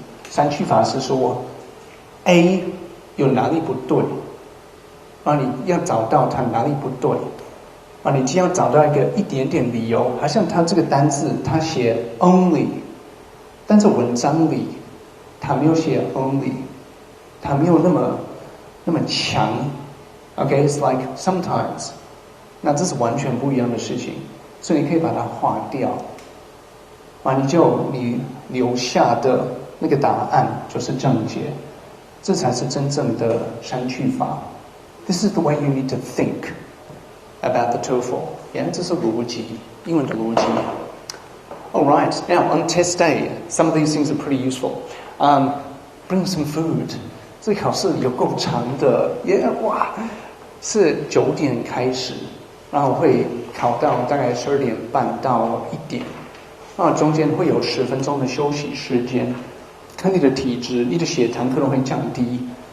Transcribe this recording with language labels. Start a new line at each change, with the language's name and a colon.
Chinese: 删去法是说 A 有哪里不对，你要找到它哪里不对，你只要找到一点点理由，好像它这个单字它写 only， 但是文章里它没有写 only， 它没有那么强。
English: Okay, it's like sometimes，
Chinese: 那这是完全不一样的事情，所以你可以把它划掉，你留下的那个答案就是正解，这才是真正的删去法。
English: This is the way you need to think about the TOEFL.
Chinese: Yeah, 这是逻辑，英文的逻辑。
English: All right, now on test day, some of these things are pretty useful. Bring some food.
Chinese: 这考试有够长的，哇，是9点开始，然后会考到大概12点半到1点，然后中间会有10分钟的休息时间。看你的体质，你的血糖可能会降低，